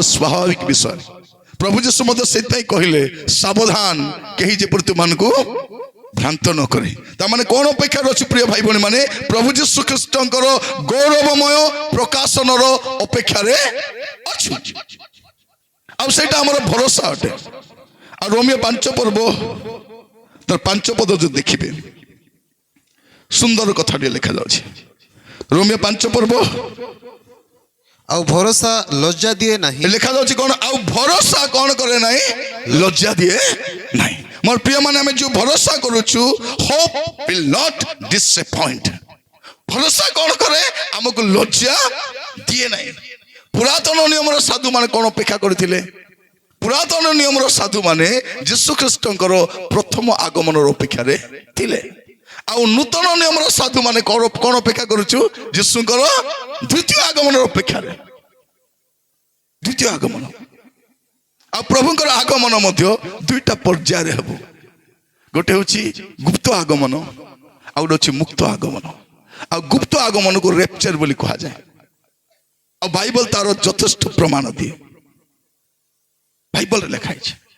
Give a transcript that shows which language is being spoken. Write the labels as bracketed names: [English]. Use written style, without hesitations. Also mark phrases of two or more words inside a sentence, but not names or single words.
[Odia] ସ୍ୱାଭାବିକ ବିଷୟ ପ୍ରଭୁ ଯୀଶୁ ମଧ୍ୟ ସେଇଥିପାଇଁ କହିଲେ ସାବଧାନ କେହି ଯେପରି ତୁମମାନଙ୍କୁ ଭ୍ରାନ୍ତ ନ କରେ ତାମାନେ କ'ଣ ଅପେକ୍ଷାରେ ଅଛି ପ୍ରିୟ ଭାଇ ଭଉଣୀ ମାନେ ପ୍ରଭୁ ଯୀଶୁ ଖ୍ରୀଷ୍ଟଙ୍କର ଗୌରବମୟ ପ୍ରକାଶନର ଅପେକ୍ଷାରେ ଅଛୁ ଆଉ ସେଇଟା ଆମର ଭରସା ଅଟେ ଆଉ ରୋମିଓ 5 ପର୍ବ ତାର 5 ପଦ ଯଦି ଦେଖିବେ ସୁନ୍ଦର କଥାଟିଏ ଲେଖାଯାଉଛି ରୋମିଓ 5 ପର୍ବ ଆଉ ଭରସା ଲଜ୍ଜା ଦିଏ ନାହିଁ ଲେଖାଯାଉଛି କ'ଣ ଆଉ ଭରସା କ'ଣ କରେ ନାହିଁ ଲଜ୍ଜା ଦିଏ ନାହିଁ ମୋର ପ୍ରିୟ ମାନେ ଆମେ ଯୋଉ ଭରସା କରୁଛୁ [English] hope will not disappoint [Odia] ଭରସା କ'ଣ କରେ ଆମକୁ ଲଜ୍ଜା ଦିଏ ନାହିଁ ପୁରାତନ ନିୟମର ସାଧୁମାନେ କ'ଣ ଅପେକ୍ଷା କରିଥିଲେ ପୁରାତନ ନିୟମର ସାଧୁମାନେ ଯୀଶୁ ଖ୍ରୀଷ୍ଟଙ୍କର ପ୍ରଥମ ଆଗମନର ଅପେକ୍ଷାରେ ଥିଲେ ଆଉ ନୂତନ ନିୟମର ସାଧୁମାନେ କ'ଣ ଅପେକ୍ଷା କରୁଛୁ ଯୀଶୁଙ୍କର ଦ୍ୱିତୀୟ ଆଗମନର ଅପେକ୍ଷାରେ ଦ୍ୱିତୀୟ ଆଗମନ ଆଉ ପ୍ରଭୁଙ୍କର ଆଗମନ ମଧ୍ୟ ଦୁଇଟା ପର୍ଯ୍ୟାୟରେ ହେବ ଗୋଟେ ହେଉଛି ଗୁପ୍ତ ଆଗମନ ଆଉ ଗୋଟେ ହେଉଛି ମୁକ୍ତ ଆଗମନ ଆଉ ଗୁପ୍ତ ଆଗମନକୁ ରେପଚର ବୋଲି କୁହାଯାଏ ଆଉ ବାଇବଲ ତାର ଯଥେଷ୍ଟ ପ୍ରମାଣ ଦିଏ ବାଇବଲରେ ଲେଖା ହେଇଛି